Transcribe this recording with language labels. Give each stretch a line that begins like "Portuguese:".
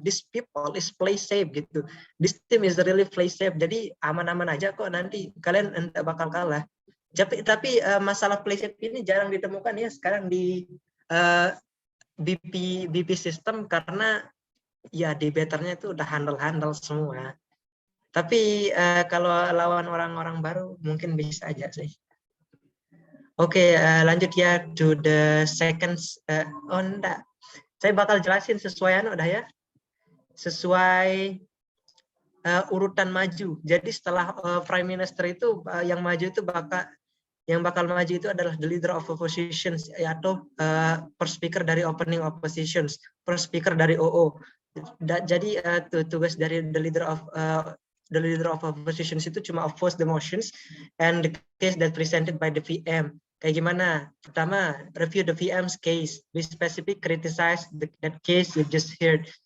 English: These people is play safe gitu. This team is really play safe.
Indonesian: Jadi aman-aman aja kok, nanti kalian enggak bakal kalah. Tapi masalah play safe ini jarang ditemukan ya sekarang di BP system, karena ya debaternya itu udah handle semua. Tapi kalau lawan orang-orang baru mungkin bisa aja sih. Oke, lanjut ya
English: to the seconds.
Indonesian: Enggak, saya bakal jelasin sesuai udah ya, sesuai urutan maju. Jadi setelah Prime Minister itu yang maju itu bakal maju itu adalah the leader of oppositions, atau first speaker dari opening oppositions, first speaker dari OO. Jadi tugas dari
English: the leader of oppositions
Indonesian: itu cuma
English: oppose the motions and the case that presented by the VM.
Indonesian: Kayak gimana? Pertama,
English: review the VM's case. Be specific, criticize that case you just heard.